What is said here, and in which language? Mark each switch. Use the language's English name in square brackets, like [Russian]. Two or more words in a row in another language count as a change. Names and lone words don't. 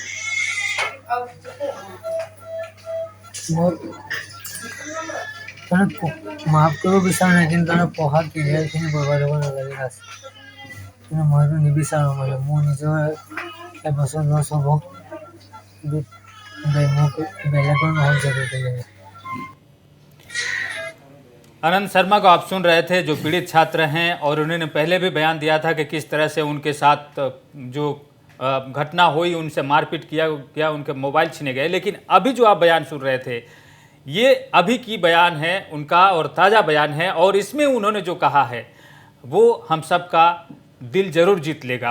[Assamese] মই মানে মাফ কৰিব বিচৰা নাই, কিন্তু তাৰ পঢ়া কেৰিয়াৰখিনি বৰবাদ হ'ব নালাগে আছে। কিন্তু মই সেইটো নিবিচাৰোঁ। মানে মোৰ নিজৰ এবছৰ লছ হ'ব, কিন্তু মোক বেলেগৰ নহওক যাতে তেনেকৈ। [Hindi] आनंद शर्मा को आप सुन रहे थे, जो पीड़ित छात्र हैं, और उन्होंने पहले भी बयान दिया था कि किस तरह से उनके साथ जो घटना हुई, उनसे मारपीट किया, उनके मोबाइल छीने गए। लेकिन अभी जो आप बयान सुन रहे थे ये अभी की बयान है उनका और ताज़ा बयान है, और इसमें उन्होंने जो कहा है वो हम सब का दिल जरूर जीत लेगा।